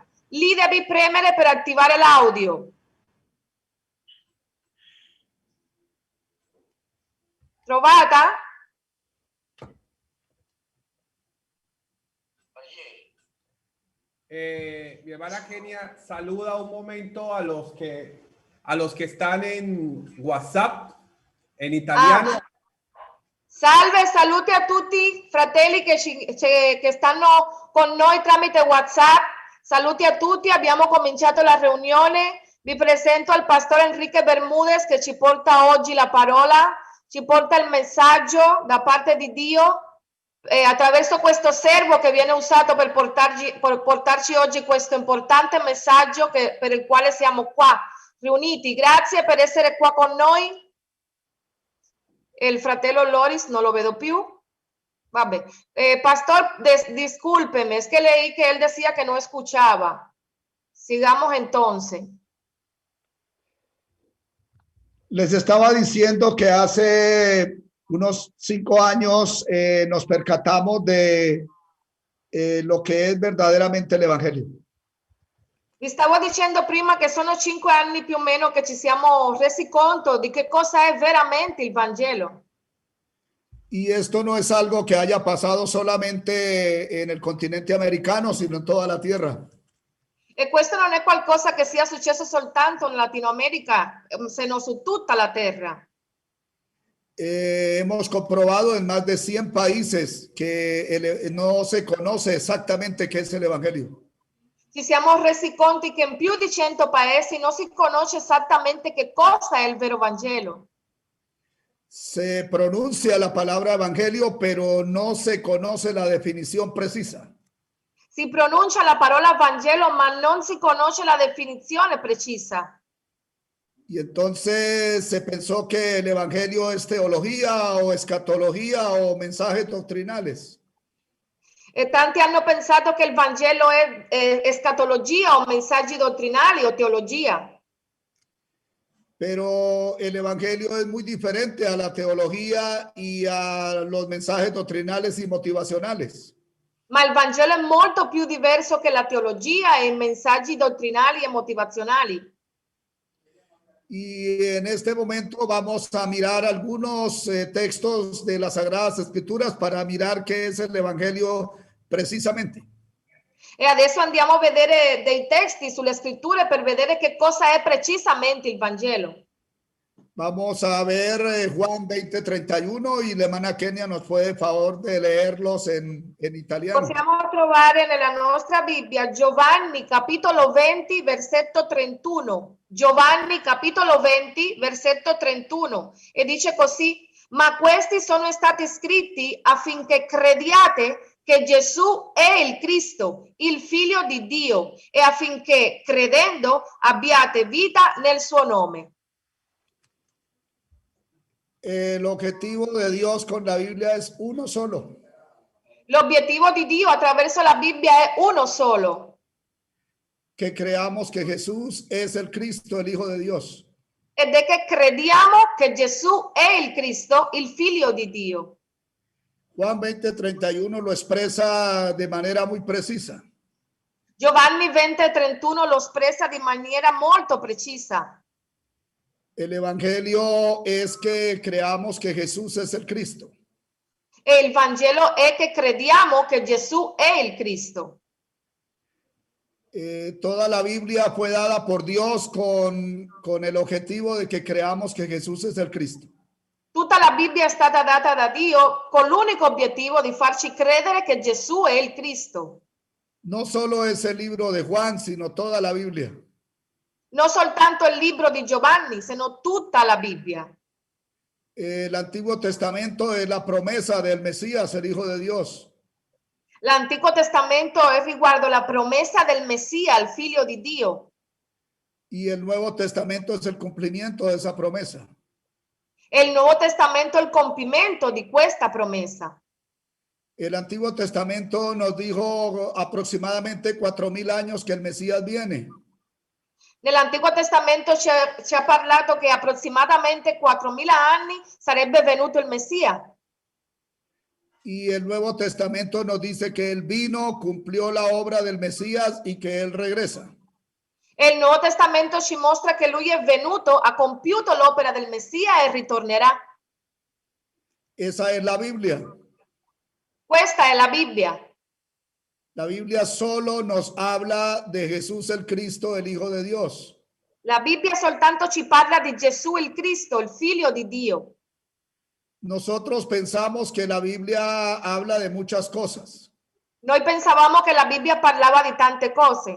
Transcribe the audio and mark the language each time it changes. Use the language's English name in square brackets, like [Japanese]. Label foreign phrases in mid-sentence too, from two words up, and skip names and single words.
[Italian] Lì devi premere per attivare l'audio. Trovata? [Spanish] Mi hermana Kenia saluda un momento a los que están en WhatsApp en italiano. [Italian] Salve, saluti a tutti fratelli che stanno con noi tramite WhatsApp. Saluti a tutti, abbiamo cominciato la riunione. Vi presento al pastore Enrique Bermudez che ci porta oggi la parola, ci porta il messaggio da parte di Dio. Attraverso questo servo che viene usato per portarci oggi questo importante messaggio per il quale siamo qua riuniti. Grazie per essere qua con noi. Il fratello Loris non lo vedo più. Vabbè. [Spanish] Pastor, discúlpeme, es que leí que él decía que no escuchaba. Sigamos entonces. Les estaba diciendo que hace unos 5 años nos percatamos de lo [Italian] che è [Spanish] verdaderamente l'Evangelio. [Italian] Vi stavo dicendo prima che sono 5 anni più o meno che ci siamo resi conto di che cosa è veramente il Vangelo. [Spanish] Y esto no es algo que haya pasado solamente en el continente americano, sino en toda la tierra. [Italian] E questo non è qualcosa che sia successo soltanto in Latino America, se no su tutta la terra. [Spanish] Hemos comprobado en más de 100 países que no se conoce exactamente qué es el Evangelio. [Italian] Ci siamo resi conto che in più di 100 paesi non si conosce esattamente che cosa è il vero Vangelo. [Spanish] Se pronuncia la palabra evangelio, pero no se conoce la definición precisa. [Italian] Si pronuncia la parola Vangelo, ma non si conosce la definizione precisa. [Spanish] Y entonces se pensó que el evangelio es teología o escatología o mensajes doctrinales. [Italian] E tanti hanno pensato che il Vangelo è escatologia o messaggi dottrinali o teologia. [Spanish] Pero el evangelio es muy diferente a la teología y a los mensajes doctrinales y motivacionales. [Italian] Ma il Vangelo è molto più diverso che la teologia e i messaggi dottrinali e motivazionali. [Spanish] Y en este momento vamos a mirar algunos textos de las Sagradas Escrituras para mirar qué es el evangelio precisamente. [Italian] E adesso andiamo a vedere dei testi sulle scritture per vedere che cosa è precisamente il Vangelo. [Spanish] Vamos a ver Juan 20:31 y la hermana Kenia nos puede favor de leerlos en italiano. [Italian] Possiamo trovare nella nostra Bibbia Giovanni capitolo 20 versetto 31. Giovanni capitolo 20 versetto 31 e dice così: ma questi sono stati scritti affinché crediate che Gesù è il Cristo, il Figlio di Dio, e affinché credendo abbiate vita nel suo nome. [Spanish] El objetivo de Dios con la Biblia es uno solo. [Italian] L'obiettivo di Dio attraverso la Bibbia è uno solo. [Spanish] Que creamos que Jesús es el Cristo, el Hijo de Dios. [Italian] Ed è che crediamo che Gesù è il Cristo, il Figlio di Dio. [Spanish] Juan 20:31 lo expresa de manera muy precisa. [Italian] Giovanni 20:31 lo espressa di maniera molto precisa. [Spanish] El evangelio es que creamos que Jesús es el Cristo. [Italian] E il Vangelo è che crediamo che Gesù è il Cristo. [Spanish] Toda la Biblia fue dada por Dios con el objetivo de que creamos que Jesús es el Cristo. [Italian] Tutta la Bibbia è stata data da Dio con l'unico obiettivo di farci credere che Gesù è il Cristo. [Spanish] No solo es el libro de Juan, sino toda la Biblia. [Italian] Non soltanto il libro di Giovanni, sino tutta la Bibbia. [Spanish] El Antiguo Testamento es la promesa del Mesías, el Hijo de Dios. [Italian] L'Antico Testamento è riguardo la promessa del Messia, il Figlio di Dio. [Spanish] Y el Nuevo Testamento es el cumplimiento de esa promesa. [Italian] E il Nuovo Testamento è il compimento di questa promessa. [Spanish] El Antiguo Testamento nos dijo aproximadamente 4.000 años que el Mesías viene. [Italian] Nell'Antico Testamento ci ha parlato che approssimatamente 4.000 anni sarebbe venuto il Messia. [Spanish] Y el Nuevo Testamento nos dice que él vino, cumplió la obra del Mesías y que él regresa. [Italian] E il Nuovo Testamento ci mostra che lui è venuto, ha compiuto l'opera del Messia e ritornerà. [Spanish] Esa es la Biblia. [Italian] Questa è la Bibbia. [Spanish] La Biblia solo nos habla de Jesús el Cristo, el Hijo de Dios. [Italian] La Bibbia soltanto ci parla di Gesù il Cristo, il Figlio di Dio. [Spanish] Nosotros pensamos que la Biblia habla de muchas cosas, [Italian] Noi pensavamo che la Bibbia parlava di tante cose,